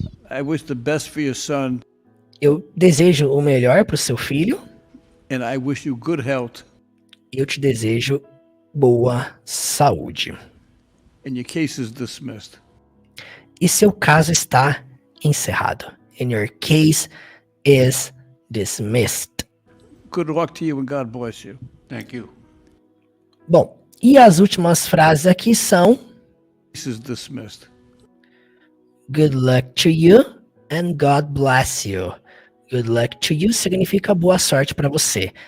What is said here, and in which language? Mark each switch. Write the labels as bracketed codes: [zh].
[en] I wish the best for your son, [pt] Eu desejo o melhor para o seu filho. [en] and I wish you good health. [pt] Eu te desejo boa saúde. [en] And your case is dismissed. [pt] E seu caso está encerrado. [en] And your case is dismissed. Good luck to you and God bless you. Thank you. [pt] Bom, e as últimas frases aqui são: [en] Case is dismissed. Good luck to you and God bless you. Good luck to you [pt] significa boa sorte para você.